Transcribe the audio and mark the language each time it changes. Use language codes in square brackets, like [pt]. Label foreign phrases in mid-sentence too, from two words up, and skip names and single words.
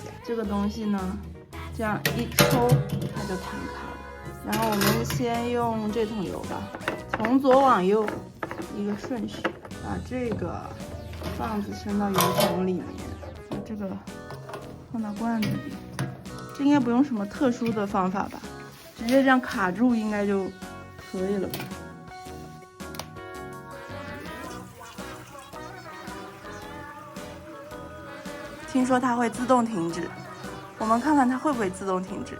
[zh] 這個東西呢，這樣一抽它就彈開了。然後我們先用這桶油吧，從左往右一個順序，把這個棒子伸到油桶裡面，把這個放到罐子裡，這應該不用什麼特殊的方法吧？直接這樣卡住應該就可以了吧？聽說它會自動停止，我們看看它會不會自動停止。